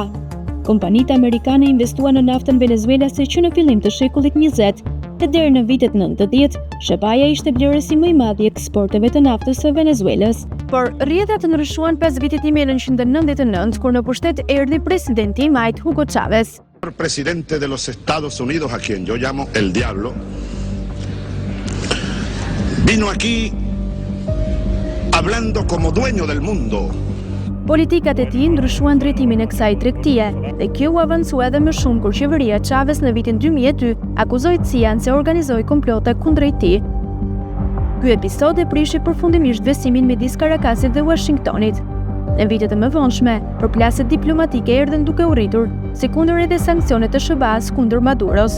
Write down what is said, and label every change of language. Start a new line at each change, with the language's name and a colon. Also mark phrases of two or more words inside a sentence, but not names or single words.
Albanian: Kompanitë amerikane investuan në naftën venezuelase që në fillim të shekullit 20 dhe deri në vitet 90, SBA-ja ishte vlerësi më i madh i eksporteve të naftës së Venezuelës. Por rrjetat ndryshuan pas vitit 1999, kur në pushtet erdhi presidenti Majt Hugo Chávez.
Spanish: El presidente de los Estados Unidos, a quien yo llamo el diablo, vino aquí hablando como dueño del mundo.
Albanian: Politikat e tij ndryshuan drejtimin e kësaj tregtie, dhe kjo u avancua edhe më shumë kur qeveria Chávez në vitin 2002 akuzoi CIA-n se organizoi komplote kundrejt tij. Ky episod e prishi përfundimisht besimin midis Caracasit dhe Washingtonit. Në vitet e mëvonshme, përplasjet diplomatike erdhën duke u rritur, si kundër edhe sanksionet të SBA-s kundër Maduros.